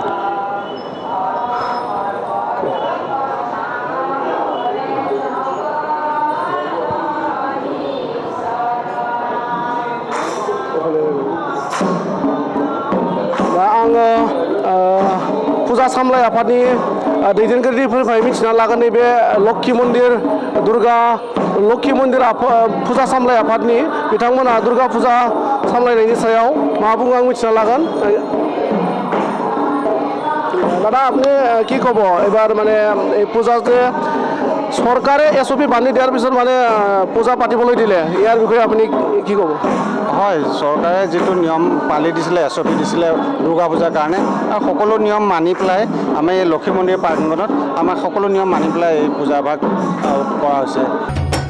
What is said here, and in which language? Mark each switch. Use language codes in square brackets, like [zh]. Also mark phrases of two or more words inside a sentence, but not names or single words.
[brx] दा आङो फुजा सामलाय आफादनि दैदेनगिरिफोरनिफ्राय मिथिना लागोन नैबे लक्ष्मी मन्दिर दुर्गा लक्षि मन्दिर फुजा सामलाय आफादनि बिथांमोना दुर्गा फुजा सामलायनायनि सायाव मा बुङो आं मिथिना लागोन [as] দাদা আপনি কি ক'ব এবাৰ মানে এই পূজা যে চৰকাৰে এছঅপি বান্ধি দিয়াৰ পিছত মানে পূজা পাতিবলৈ দিলে ইয়াৰ বিষয়ে আপুনি কি ক'ব হয় চৰকাৰে যিটো নিয়ম পালি দিছিলে এছঅপি দিছিলে দুৰ্গা পূজাৰ কাৰণে আৰু সকলো নিয়ম মানি পেলাই আমি এই লক্ষী মন্দিৰ প্ৰাংগণত আমাৰ সকলো নিয়ম মানি পেলাই এই পূজাভাগ কৰা হৈছে